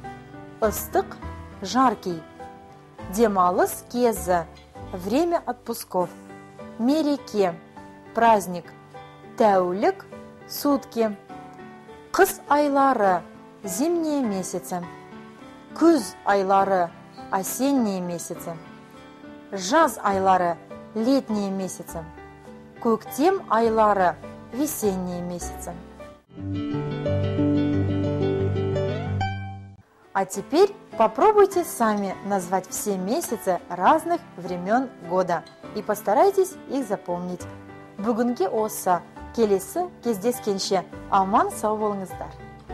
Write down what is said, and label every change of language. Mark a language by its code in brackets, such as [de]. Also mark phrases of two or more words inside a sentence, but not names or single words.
[kk] ыстық – жаркий, демалыс кезі, [ru] время отпусков, [kk] мереке, праздник, тәулік, сутки, қыс айлары, [ru] зимние месяцы, [kk] күз айлары, [ru] осенние месяцы, [kk] жаз айлары, [ru] летние месяцы, [kk] көктем айлары, [ru] весенние месяцы. А теперь попробуйте сами назвать все месяцы разных времен года и постарайтесь их запомнить. [kk] Бүгінге осы, келесі кездескенше аман сау болыңыздар.